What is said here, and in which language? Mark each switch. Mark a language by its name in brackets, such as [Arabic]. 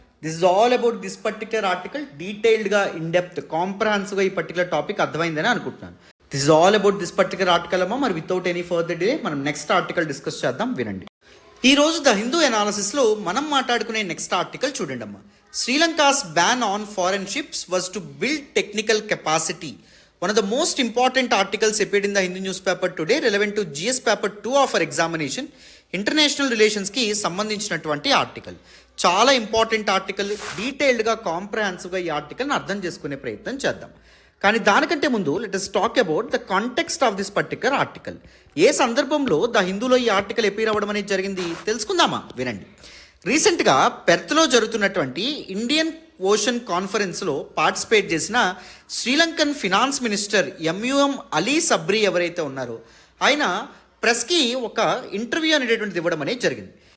[English] This is all about this particular article. [Telugu] డీటెయిల్డ్గా in depth కాంప్రహెన్సివ్గా ఈ particular topic అర్థమైందని అనుకుంటున్నాను. [English] this is all about this particular article [Telugu] అమ్మా. మరి [English] without any further delay [Telugu] మనం నెక్స్ట్ ఆర్టికల్ డిస్కస్ చేద్దాం, వినండి. ఈ రోజు ద హిందూ ఎనాలిసిస్లో మనం మాట్లాడుకునే నెక్స్ట్ ఆర్టికల్ చూడండి అమ్మా. [English] Sri Lanka's ban on foreign ships was to build technical capacity. One of the most important articles appeared in the Hindu newspaper today relevant to GS paper 2 of our examination, [Telugu] international రిలేషన్స్కి సంబంధించినటువంటి article. చాలా important article. డీటెయిల్డ్గా కాంప్రహెన్సివ్గా ఈ ఆర్టికల్ని అర్థం చేసుకునే ప్రయత్నం చేద్దాం. కానీ దానికంటే ముందు [English] Let us talk about the context of this particular article. [Telugu] ఏ సందర్భంలో ద హిందూలో ఈ ఆర్టికల్ ఎపీర్ అవ్వడం అనేది జరిగింది తెలుసుకుందామా, వినండి. రీసెంట్గా పెర్త్లో జరుగుతున్నటువంటి ఇండియన్ ఓషన్ కాన్ఫరెన్స్లో పార్టిసిపేట్ చేసిన Sri Lankan finance minister ఎంయుఎం Ali Sabri ఎవరైతే ఉన్నారో ఆయన ప్రెస్కి ఒక ఇంటర్వ్యూ అనేటటువంటిది ఇవ్వడం అనేది జరిగింది.